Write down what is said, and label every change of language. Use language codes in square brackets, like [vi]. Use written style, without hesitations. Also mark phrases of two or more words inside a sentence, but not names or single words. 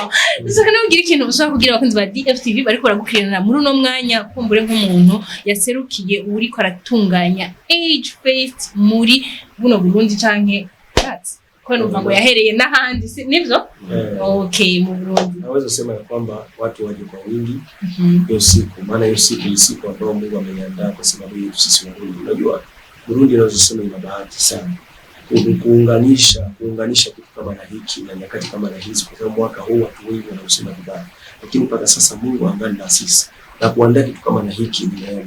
[rn] Dushaka no kugira ikintu ushaka kugira abakunzi ba DFTV bariko baragukirana muri uno mwanya kumbure nk'umuntu yaserukiye uri ko aratunganya Age Face muri buno Burundi canke Cats. Kwa numva ngo yahereye n'ahandi nivyo? Okay, mu Burundi. [sw] Naweza sema ya kwamba watu waje kwa wingi hiyo siku, maana hiyo siku ni siku ambayo Mungu ameiandaa kwa sababu yetu sisi Warundi. Unajua Burundi naweza sema ina bahati sana kuunganisha kitu kama na hiki na nyakati kama na hizi, kwa sababu mwaka huu watu wengi wanausema vibaya, lakini mpaka sasa Mungu angali na sisi na kuandaa kitu kama na hiki ni neema.